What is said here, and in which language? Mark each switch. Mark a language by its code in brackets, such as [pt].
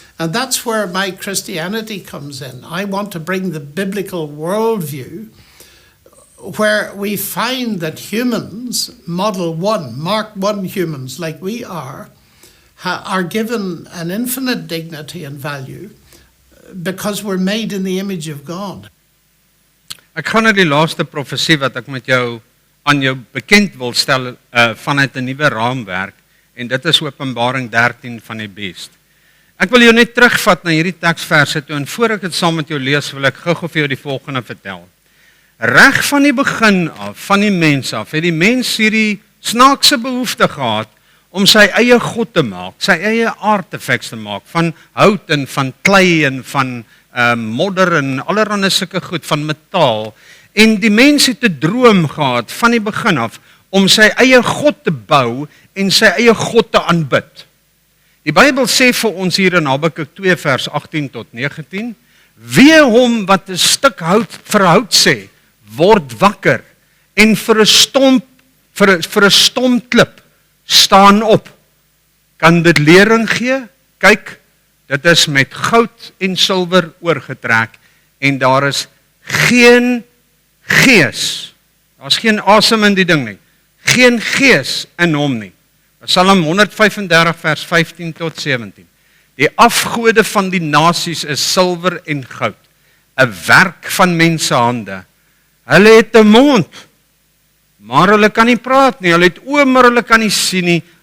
[en] And that's where my Christianity comes in. I want to bring the biblical worldview where we find that humans, model 1, Mark 1 humans like we are given an infinite dignity and value because we're made in the image of God. [af] Ek gaan na die laaste profesie wat ek met jou aan jou bekend wil stel vanuit 'n nuwe raamwerk en dit is Openbaring 13 van die Beest. Ek wil jou net terugvat na hierdie teksverse toe en voor ek dit saam met jou lees wil ek gou-gou vir jou die volgende vertel. Reg van die begin af, van die mens af, het die mens hierdie snaakse behoefte gehad om sy eie God te maak, sy eie artefacts te maak, van hout en van klei en van modder en allerhande sulke goed, van metaal. En die mens het 'n droom gehad van die begin af om sy eie God te bou en sy eie God te aanbid. Die Bybel sê vir ons hier in Habakuk 2 vers 18 tot 19, wee hom wat 'n stuk hout vir hout sê, word wakker en vir 'n stom klip staan op. Kan dit lering gee? Kyk, dit is met goud en silwer oorgetrek en daar is geen gees. Daar's geen asem in die ding nie. Geen gees in hom nie. Psalm 135 vers 15 tot 17. Die afgode van die nasies is silwer en goud, 'n werk van mensehande. Hulle het 'n mond, maar hulle kan nie praat nie. Hulle het oë, maar hulle kan nie sien nie.